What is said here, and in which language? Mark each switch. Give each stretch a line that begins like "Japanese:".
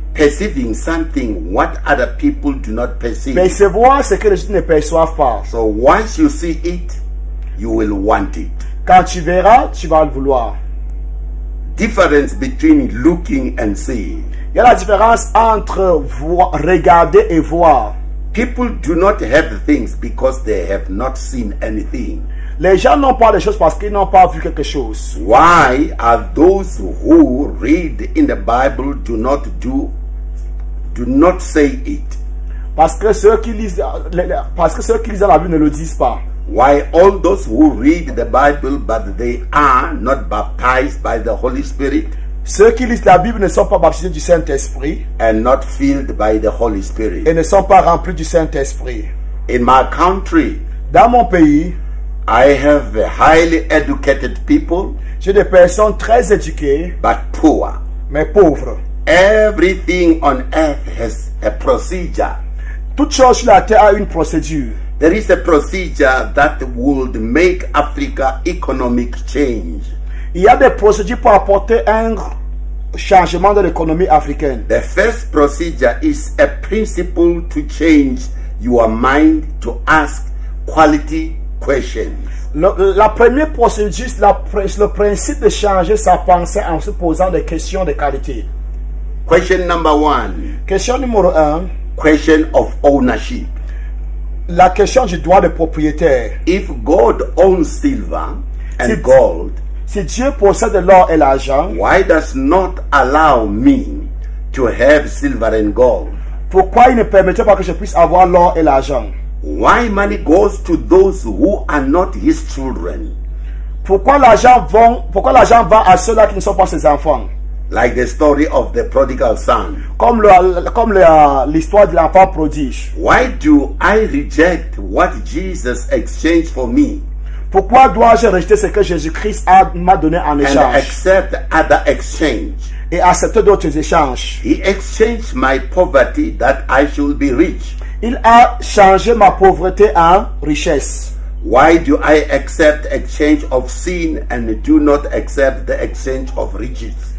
English: Perceiving something what other people do not perceive.
French: Percevoir ce que les autres ne perçoivent pas.
English: So once you see it, you will want it.
French: Quand tu verras, tu vas le vouloir.
English: Difference between looking and seeing.
French: Il y a la différence entre regarder et voir.
English: People do not have things because they have not seen anything.
French: Les gens n'ont pas les choses parce qu'ils n'ont pas vu quelque chose.
English: Why are those who read in the Bible do not say it?
French: Parce que ceux qui lisent dans la Bible ne le disent pas.
English: Why all those who read the Bible but they are not baptized by the Holy Spirit?
French: Ceux qui lisent la Bible ne sont pas baptisés du Saint-Esprit
English: And not filled by the Holy Spirit.
French: et ne sont pas remplis du Saint-Esprit.
English: In my country,
French: Dans mon pays,
English: I have highly educated people
French: j'ai des personnes très éduquées,
English: but poor.
French: mais pauvres.
English: Everything on earth has a procedure.
French: Toute chose sur la terre a une procédure.
English: There is a procedure that would make Africa economic change.
French: Il y a des procédures pour apporter un changement de l'économie africaine.
English: The first procedure is a principle to change your mind to ask quality questions.
French: La première procédure, le principe de changer sa pensée en se posant des questions de qualité.
English: Question number 1,
French: Question numéro 1,
English: question of ownership.
French: la question du droit de propriétaire.
English: If God owns silver and
French: C'est-
English: gold,
French: Si Dieu possède l'or et l'argent,
English: why does not allow me to have silver and gold?
French: pourquoi il ne permettait pas que je puisse avoir l'or et l'argent?
English: Why money goes to those who are not his children?
French: Pourquoi l'argent va à ceux-là qui ne sont pas ses enfants?
English: Like the story of the prodigal son.
French: Comme l'histoire de l'enfant prodige.
English: Why do I reject what Jesus exchanged for me
French: Pourquoi dois-je rejeter ce que Jésus-Christ m'a donné en
English: and
French: échange
English: accept other exchange?
French: et accepter d'autres échanges?
English: He exchanged my poverty that I should be rich.
French: Il a changé ma pauvreté en richesse.
English: Why do I accept exchange of sin and do not accept the exchange of riches?